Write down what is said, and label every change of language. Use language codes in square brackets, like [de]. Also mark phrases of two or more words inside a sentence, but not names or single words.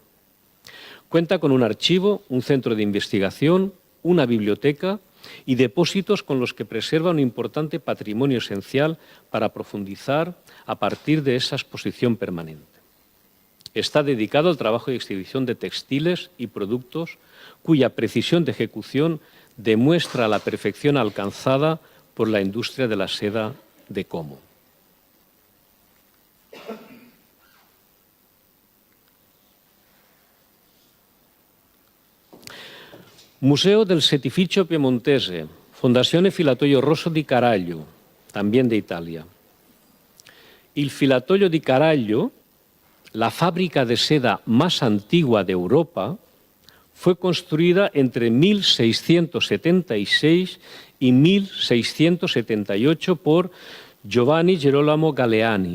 [es] Cuenta con un archivo, un centro de investigación, una biblioteca y depósitos con los que preserva un importante patrimonio esencial para profundizar a partir de esa exposición permanente. Está dedicado al trabajo y exhibición de textiles y productos cuya precisión de ejecución demuestra la perfección alcanzada por la industria de la seda de Como. Museo del Settificio Piemontese, Fondazione Filatoio Rosso di Caraglio, también de Italia. Il Filatoio di Caraglio, la fábrica de seda más antigua de Europa, fue construida entre 1676 y 1678 por Giovanni Gerolamo Galeani.